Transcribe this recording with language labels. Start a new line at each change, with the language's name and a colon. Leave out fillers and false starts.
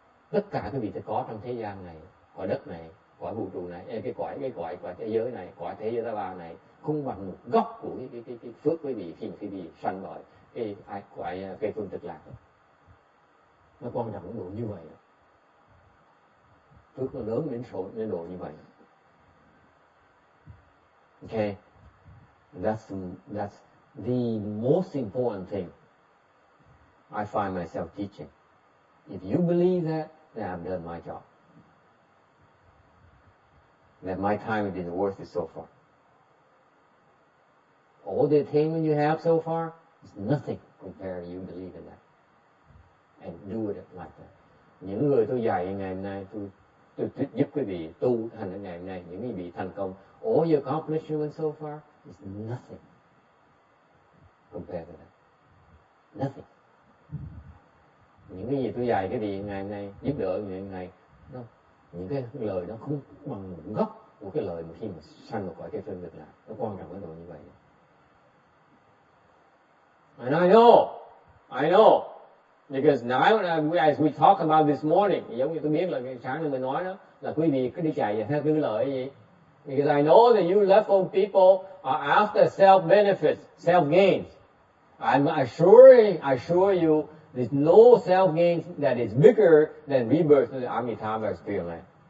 Vietnamese: tất cả cái vị có trong thế gian này, cõi đất này, cõi vũ trụ này, cái cõi thế giới này, cõi thế giới ta bà này không bằng một góc của cái phước quý vị khi mà quý vị sanh vào cái phương cực lạc đó. Nó quan trọng độ như vậy đó. Phước nó lớn đến độ như vậy.
English: Okay, that's the most important thing I find myself teaching. If you believe that, then I've done my job. That my time has been worth it so far. All the attainment you have so far is nothing compared to you believe in that. And do it like that.
Vietnamese: Những người tôi dạy ngày hôm nay, tôi giúp quý vị tu thành ở ngày hôm nay, những quý vị thành công,
English: all your accomplishments so far is nothing compared to that. Nothing.
Vietnamese: Những cái gì tôi dạy cái gì ngày hôm nay, giúp đỡ ngày hôm nay, những cái lời nó không bằng một gốc của cái lời mà khi mà sanh vào cõi cái phương cực lạc. Nó quan trọng cái độ như vậy.
English: And I know, because now as we talk about this morning,
Vietnamese: giống như tôi biết là cái sáng nay mình nói đó, là quý vị cứ đi chạy theo cái lời gì.
English: Because I know that you level people are after self-benefits, self-gains. I assure you, there's no self-gain that is bigger than rebirth in the Amitabha experience.